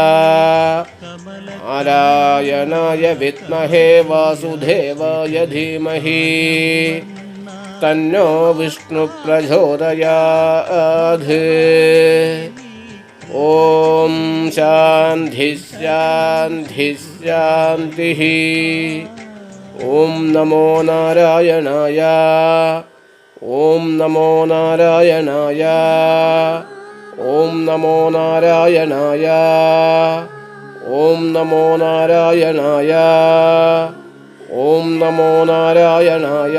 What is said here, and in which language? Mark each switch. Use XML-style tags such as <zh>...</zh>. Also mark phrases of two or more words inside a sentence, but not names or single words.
<sa>నారాయణాయ విద్మహే వాసుదేవాయ ధీమహి తన్నో విష్ణు ప్రచోదయాత్. ఓం శాంతి శాంతి శాంతి. ఓం నమో నారాయణాయ. ఓం నమో నారాయణాయ. ఓం నమో నారాయణాయ. ఓం నమో నారాయణాయ. ఓం నమో నారాయణాయ.</sa>